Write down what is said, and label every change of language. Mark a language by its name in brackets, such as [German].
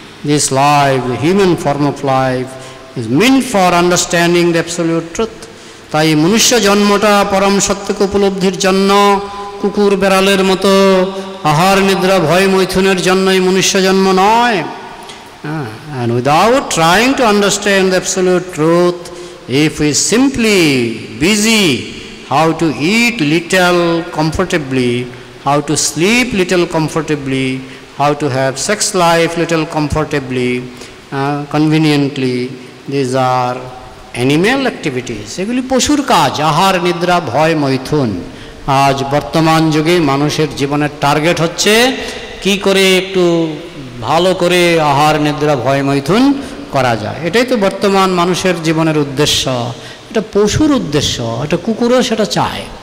[English] This life, the human form of life, is meant for understanding the absolute truth. [Bangla] তাই মনুষ্য জন্মটা পরম সত্যকে উপলব্ধির জন্য, কুকুর বেড়ালের মতো আহার নিদ্রা ভয় মৈথুনের জন্যই মনুষ্য জন্ম নয়। [English] And without trying to understand the absolute truth, if we simply busy how to eat little comfortably, how to sleep little comfortably, how to have sex life little comfortably, conveniently, these are animal activities. [Bangla] এগুলি পশুর কাজ, আহার নিদ্রা ভয় মৈথুন। আজ বর্তমান যুগে মানুষের জীবনের টার্গেট হচ্ছে কি করে একটু ভালো করে আহার নিদ্রা ভয় মৈথুন করা যায়। এটাই তো বর্তমান মানুষের জীবনের উদ্দেশ্য। এটা পশুর উদ্দেশ্য, এটা কুকুরও সেটা চায়।